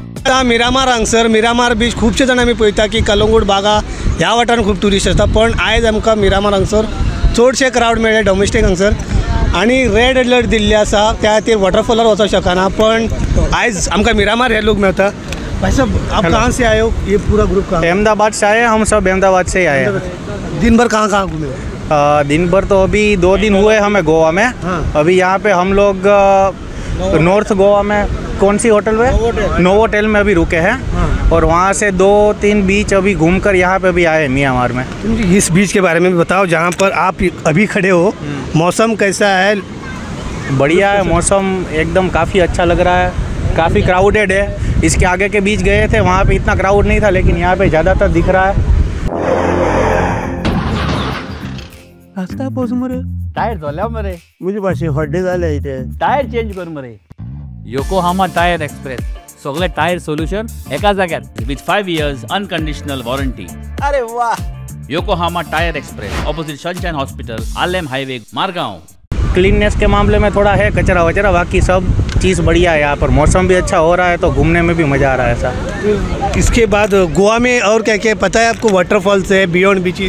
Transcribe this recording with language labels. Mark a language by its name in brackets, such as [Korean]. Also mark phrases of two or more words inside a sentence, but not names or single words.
[Konkani] आता मिरामार हांगसर मिरामार बीच खुबशे जाण आमी पळयता की कलंगूट बागा ह्या वाठारांत खूब ट्युरिस्ट आसता, पण आयज आमकां मिरामार हांगसर चडशे क्रावड मेळ्ळे डोमेस्टीक हांगसर आणि [English] red alert [Konkani] दिल्ले आसा त्या खातीर वॉटरफॉलार वचोंक शकना, पण आयज आमकां मिरामार हे लोक मेळटा। [Hindi] भाई साहब, आप कहाँ से आए हो? ये पूरा ग्रुप कहाँ? अहमदाबाद से आए, हम सब अहमदाबाद से ही आए हैं। दिन भर कहाँ घूमे? दिन भर तो अभी 2 दिन हुए हमें गोवा में। हाँ। अभी यहाँ पे हम लोग नॉर्थ गोवा में कौन सी होटल में नोवोटेल में अभी रुके हैं। हाँ। और वहाँ से 2-3 बीच अभी घूमकर यहाँ पे भी आए म्यांमार में। तुम इस बीच के बारे में भी बताओ जहाँ पर आप अभी खड़े हो, मौसम कैसा है? बढ़िया है मौसम, एकदम काफ़ी अच्छा लग रहा है, काफ़ी क्राउडेड है। इसके आगे के बीच गए थे, वहाँ पे इतना क्राउड नहीं था, लेकिन यहाँ पे ज़्यादातर दिख रहा है। [Konkani] टायर धोल्या मरे, मुझे पास हड्डे झाले इथे। [English] tyre change [Konkani] कर मरे। योकोहामा टायर एक्सप्रेस, सगळे [English] tyre solution [Konkani] एका जाग्यार [English] with 5 years unconditional warranty. [Konkani] अरे वाह! योकोहामा टायर एक्सप्रेस, ऑपोजिट सनशाइन हॉस्पिटल, आलेम हाईवे, मारगांव। [Hindi] क्लीननेस के मामले में थोड़ा है कचरा वचरा, बाकी सब चीज़ बढ़िया है यहाँ पर। मौसम भी अच्छा हो रहा है तो घूमने में भी मज़ा आ रहा है ऐसा। इसके बाद गोवा में और क्या क्या पता है आपको? वाटरफॉल्स है, [English] beyond beaches?